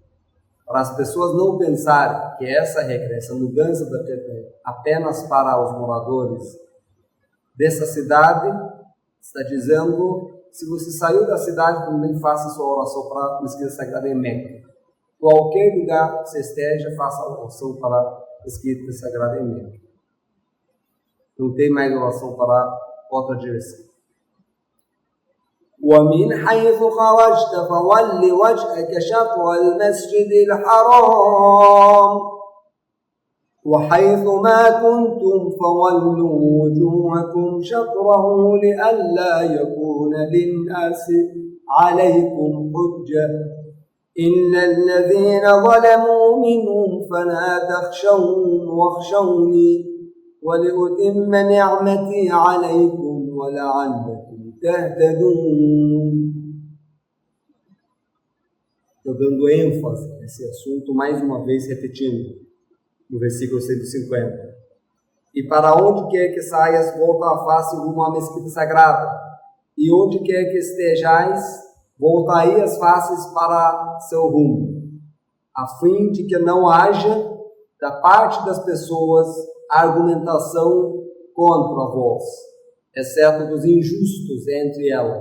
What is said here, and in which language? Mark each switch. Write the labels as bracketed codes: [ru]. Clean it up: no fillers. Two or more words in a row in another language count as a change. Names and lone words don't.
[pt] Para as pessoas não pensarem que essa regra, essa mudança da Qibla apenas para os moradores dessa cidade, está dizendo, se você saiu da cidade, também faça sua oração para a mesquita sagrada em Meca. Qualquer lugar que você esteja, faça a oração para a mesquita sagrada em Meca. Não tem mais oração para outra direção. [ar] ومن حيث خرجت فول وجهك شطر المسجد الحرام وحيث ما كنتم فولوا وجوهكم شطره لئلا يكون للناس عليكم حجة إلا الذين ظلموا منهم فلا تخشوهم واخشوني ولأتم نعمتي عليكم ولعلكم تهتدون. [pt] Estou dando ênfase nesse assunto mais uma vez, repetindo no versículo 150. E para onde quer que saias, volta a face rumo à mesquita sagrada. E onde quer que estejais, voltai as faces para seu rumo, a fim de que não haja da parte das pessoas argumentação contra vós, exceto dos injustos entre elas.